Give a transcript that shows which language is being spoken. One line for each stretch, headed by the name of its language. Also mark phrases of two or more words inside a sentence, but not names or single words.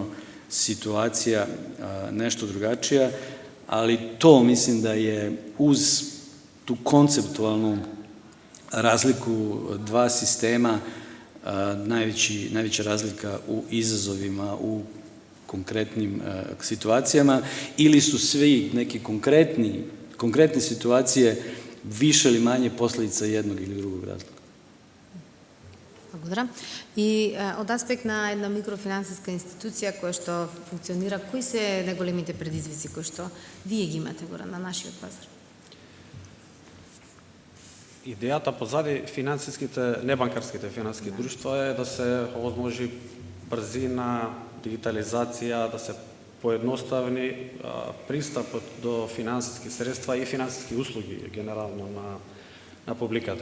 Serbian: situacija nešto drugačija, ali to mislim da je uz tu konceptualnu razliku dva sistema najveća razlika u izazovima, u konkretnim situacijama, ili su svi neki konkretne situacije više ili manje posledica jednog ili drugog razloga.
Macedonian: Благодаря. И од аспект на една микрофинансиска институција која што функционира, кои се најголемите предизвици кои што вие ги имате гора на нашиот пазар? Идејата позади небанкарските финансиски друштва е да се овозможи брзина, дигитализација, да се поедноставни пристапот до финансиски средства и финансиски услуги генерално на публиката.